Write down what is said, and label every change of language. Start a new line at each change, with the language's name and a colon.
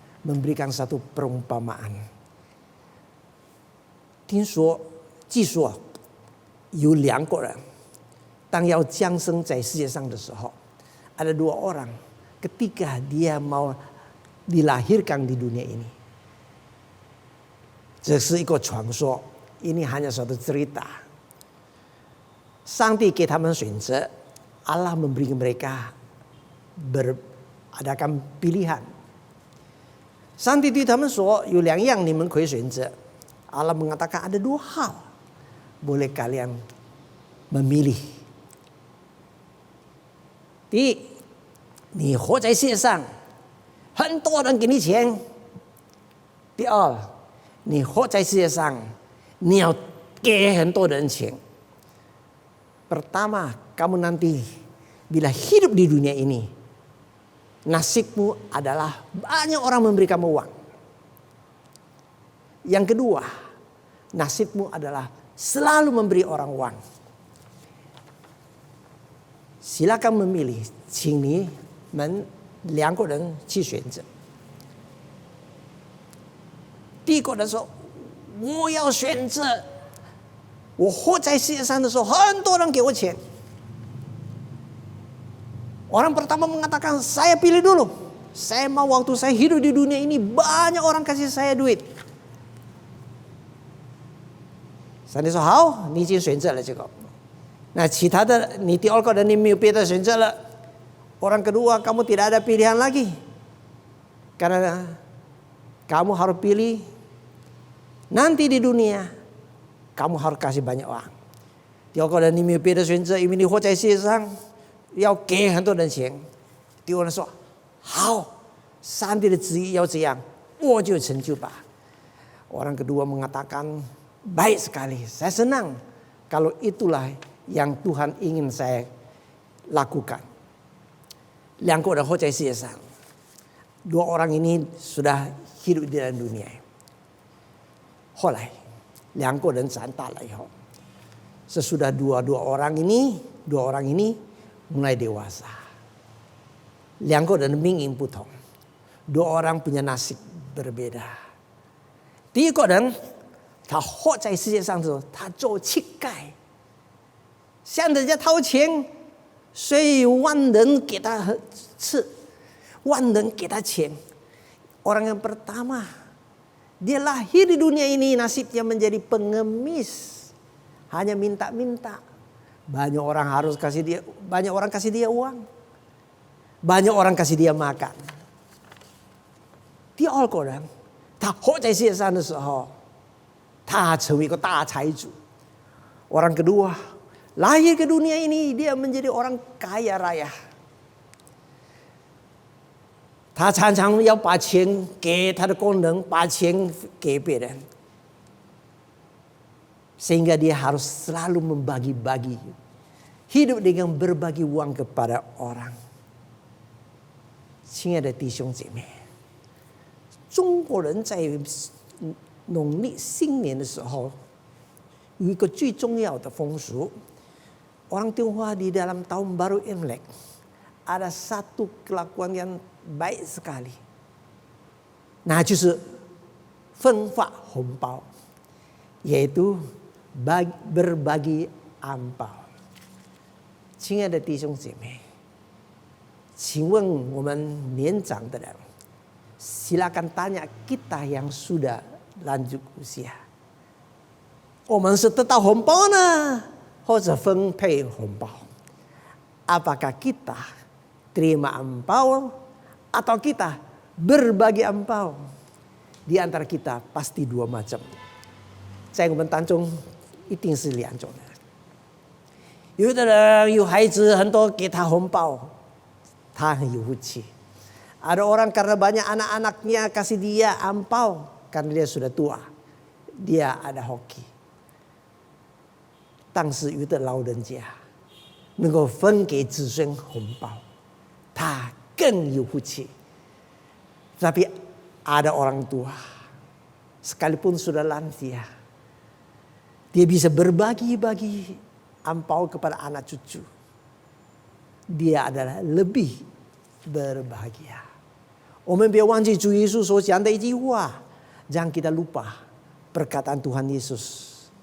Indonesian: memberikan satu perumpamaan.
Chinese: 听说，据说有2个人，当要降生在世界上的时候，
Indonesian: ada 2 orang ketika dia mau dilahirkan di dunia ini.
Chinese: 这是一个传说，
Indonesian: ini hanya suatu cerita.
Chinese: 上帝给他们选择，
Indonesian: Allah memberi mereka adakan pilihan.
Chinese: 上帝对他们说，有2样你们可以选择。
Indonesian: Allah mengatakan ada 2 hal boleh kalian memilih.
Chinese: 第一，你活在世界上，很多人给你钱。第二，你活在世界上，你要给很多人钱。
Indonesian: Pertama, kamu nanti bila hidup di dunia ini, nasibmu adalah banyak orang memberi kamu uang. Yang kedua, nasibmu adalah selalu memberi orang uang. Silakan memilih,
Chinese: 请你们2个人去选择。第一个人说，我要选择，我活在世界上的时候，很多人给我钱。
Indonesian: Orang pertama mengatakan, saya pilih dulu. Saya mau waktu saya hidup di dunia ini banyak orang kasih saya duit.
Chinese: 上帝说好，你已经选择了这个。那其他的，你第2个人你没有别的选择了。
Indonesian: Orang kedua, kamu tidak ada pilihan lagi. Karena kamu harus pilih. Nanti di dunia, kamu harus kasih banyak uang.
Chinese: 第2个人你没有别的选择，因为你活在世界上，要给很多人钱。第2个人说好，上帝的旨意要这样，我就成就吧。
Indonesian: Orang kedua mengatakan, baik sekali, saya senang kalau itulah yang Tuhan ingin saya lakukan.
Chinese: 2个人活在世界上，
Indonesian: 2 orang ini sudah hidup di dalam dunia.
Chinese: 后来2个人长大了以后，
Indonesian: sesudah dua orang ini mulai dewasa.
Chinese: 2个人的命运不同，
Indonesian: 2 orang punya nasib berbeda.
Chinese: 第一个人， 他活在世界上的时候，他做乞丐，向人家掏钱，所以万人给他吃，万人给他钱。
Indonesian: Orang yang pertama, dia lahir di dunia ini nasibnya menjadi pengemis, hanya minta-minta. Banyak orang kasih dia uang, banyak orang kasih dia makan.
Chinese: 第2个人，他活在世界上的时候， 他成为一个大财主。
Indonesian: Orang kedua, lahir ke dunia ini dia menjadi orang kaya raya.
Chinese: 他常常要把钱给他的工人，把钱给别人，
Indonesian: sehingga dia harus selalu membagi-bagi, hidup dengan berbagi uang kepada orang.
Chinese: 亲爱的弟兄姐妹，中国人在 农历新年的时候，有一个最重要的风俗。
Indonesian: Orang Tionghoa di dalam tahun baru Imlek ada satu kelakuan yang baik sekali. Nah,
Chinese: 就是分发红包，
Indonesian: yaitu berbagi angpao.
Chinese: 亲爱的弟兄姐妹，请问我们年长的人，
Indonesian: silakan tanya kita yang sudah lanjut usia.
Chinese: 我们是得到红包呢，或者分配红包？
Indonesian: Apakah kita terima angpao atau kita berbagi angpao? Di antara kita pasti 2 macam.
Chinese: 在我们当中一定是2种人。有的人有孩子很多给他红包，他很有福气。
Indonesian: Ada orang karena banyak anak-anaknya kasih dia angpao karena dia sudah tua, dia ada hoki.
Chinese: 但是有的老人家能够分给子孙红包，他更有福气。
Indonesian: Tapi ada orang tua, sekalipun sudah lansia, dia bisa berbagi-bagi angpao kepada anak cucu. Dia adalah lebih berbahagia.
Chinese: 我们别忘记主耶稣所讲的一句话，让
Indonesian: kita lupa perkataan Tuhan Yesus.